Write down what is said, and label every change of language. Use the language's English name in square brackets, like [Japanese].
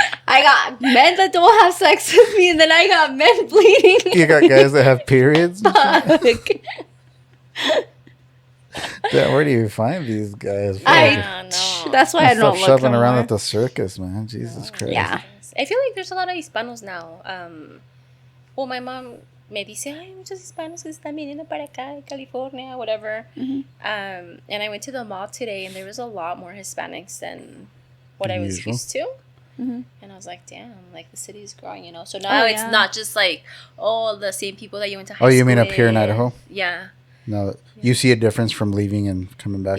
[English] I got men that don't have sex with me, and then I got men bleeding. You got guys that have periods? Damn, where do you find these guys? I don't know. That's why I don't look shoving around at the circus, man. Jesus Christ. Yeah. I feel like there's a lot of Hispanos now. Well, my mom [Spanish] me dice, hay muchos hispanos que están viniendo para acá, de California, [English] whatever. Mm-hmm. And I went to the mall today, and there was a lot more Hispanics than what I was used to. Mm-hmm. And I was like, damn, like the city is growing, you know? So now it's not just like, the same people that you went to high school. Oh, you mean up here in Idaho? Yeah. No, you see a difference from leaving and coming back?